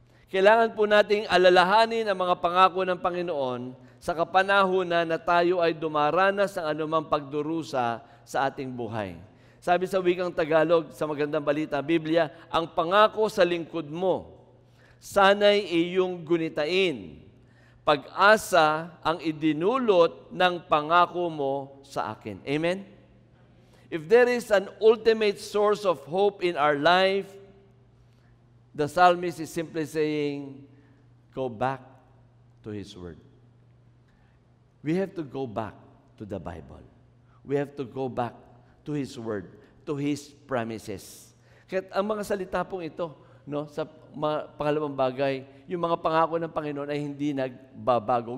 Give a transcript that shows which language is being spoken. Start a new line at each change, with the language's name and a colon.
Filipino: Kailangan po nating alalahanin ang mga pangako ng Panginoon sa kapanahunan na tayo ay dumaranas ng anumang pagdurusa sa ating buhay. Sabi sa wikang Tagalog, sa Magandang Balita, Biblia, ang pangako sa lingkod mo, sana'y iyong gunitain. Pag-asa ang idinulot ng pangako mo sa akin. Amen?
English: If there is an ultimate source of hope in our life, the psalmist is simply saying, go back to His Word. We have to go back to the Bible. We have to go back to His Word, to His promises.
Filipino: Kaya ang mga salita pong ito, no, sa pangalawang bagay, yung mga pangako ng Panginoon ay hindi nagbabago.